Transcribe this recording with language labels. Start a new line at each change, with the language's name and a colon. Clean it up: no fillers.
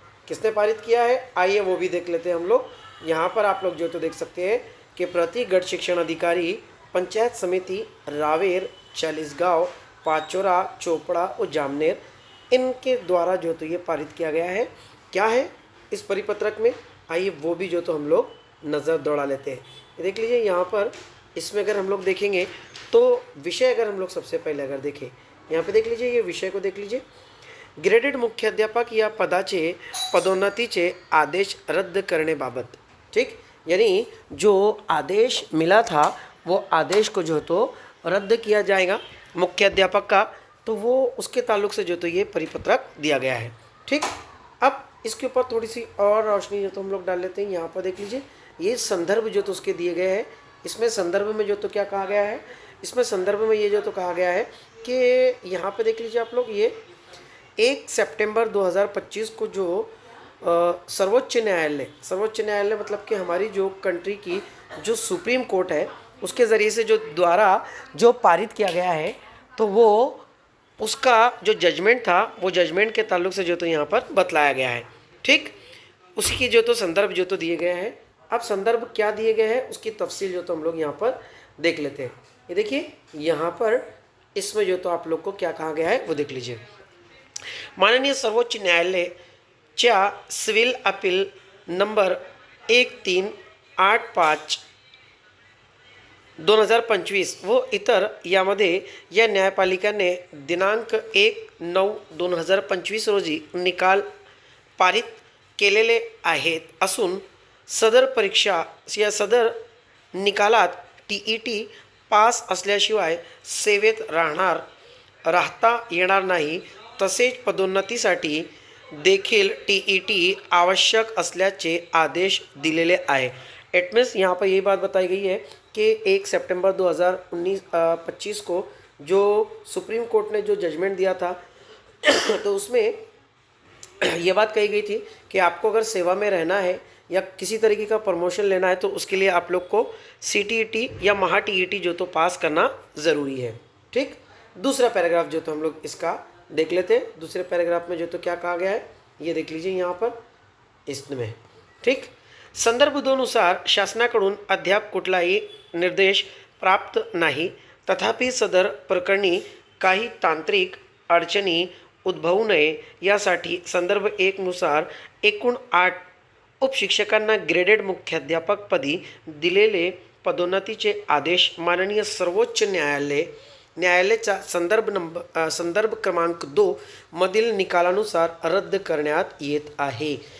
Hindi: किसने पारित किया है, आइए वो भी देख लेते हैं हम लोग। यहाँ पर आप लोग जो तो देख सकते हैं कि प्रति गढ़ शिक्षण अधिकारी पंचायत समिति रावेर, चालीसगांव, पाचोरा, चोपड़ा और जामनेर, इनके द्वारा जो तो ये पारित किया गया है। क्या है इस परिपत्रक में, आइए वो भी जो तो हम लोग नज़र दौड़ा लेते हैं। ये देख लीजिए यहाँ पर, इसमें अगर हम लोग देखेंगे तो विषय अगर हम लोग सबसे पहले अगर देखें, यहाँ पे देख लीजिए, ये विषय को देख लीजिए।
Marathi: ग्रेडेड मुख्याध्यापक या पदाचे पदोन्नतीचे आदेश रद्द करण्याबाबत, ठीक।
Hindi: यानी जो आदेश मिला था वो आदेश को जो तो रद्द किया जाएगा मुख्याध्यापक का, तो वो उसके ताल्लुक से जो तो ये परिपत्रक दिया गया है, ठीक। अब इसके ऊपर थोड़ी सी और रोशनी जो तो हम लोग डाल लेते हैं। यहाँ पर देख लीजिए, ये संदर्भ जो तो उसके दिए गए हैं। इसमें संदर्भ में जो तो क्या कहा गया है, इसमें संदर्भ में ये जो तो कहा गया है कि यहाँ पे देख लीजिए आप लोग, ये 1 सितंबर 2025 को जो सर्वोच्च न्यायालय मतलब कि हमारी जो कंट्री की जो सुप्रीम कोर्ट है, उसके ज़रिए से जो द्वारा जो पारित किया गया है, तो वो उसका जो जजमेंट था, वो जजमेंट के ताल्लुक से जो तो यहाँ पर बतलाया गया है, ठीक। उसी की जो तो संदर्भ जो तो दिए गए हैं। अब संदर्भ क्या दिए गए हैं उसकी तफसील जो तो हम लोग यहाँ पर देख लेते हैं। ये देखिए यहाँ पर, इसमें जो तो आप लोग को क्या कहा गया है वो देख लीजिए।
Marathi: माननीय सर्वोच्च न्यायालय च्या सिव्हिल अपील नंबर 1385 2025 व इतर यामध्ये या न्यायपालिकेने दिनांक 1/9/2025 रोजी निकाल पारित केलेले आहेत असून सदर परीक्षा या सदर निकालात TET पास असल्याशिवाय सेवेत राहता येणार नाही, तसेच पदोन्नतीसाठी देखील TET आवश्यक असल्याचे आदेश दिलेले आहे।
English: it means
Hindi: यहाँ पर ये बात बताई गई है कि 1 सितंबर 2025 को जो सुप्रीम कोर्ट ने जो जजमेंट दिया था तो उसमें ये बात कही गई थी कि आपको अगर सेवा में रहना है या किसी तरीके का प्रमोशन लेना है तो उसके लिए आप लोग को CTET या महा TET जो तो पास करना ज़रूरी है, ठीक। दूसरा पैराग्राफ जो तो हम लोग इसका देख लेते हैं। दूसरे पैराग्राफ में जो तो क्या कहा गया है ये देख लीजिए यहाँ पर इसमें, ठीक।
Marathi: संदर्भ 2 शासनाकडून अद्याप कुठलाही निर्देश प्राप्त नाही, तथापि सदर प्रकरणी काही तांत्रिक अडचणी उद्भवू नये यासाठी संदर्भ 1 नुसार एकूण 8 उपशिक्षकांना ग्रेडेड मुख्याध्यापकपदी दिलेले पदोन्नतीचे आदेश माननीय सर्वोच्च न्यायालयाचा संदर्भ क्रमांक 2 मधील निकालानुसार रद्द करण्यात येत आहे।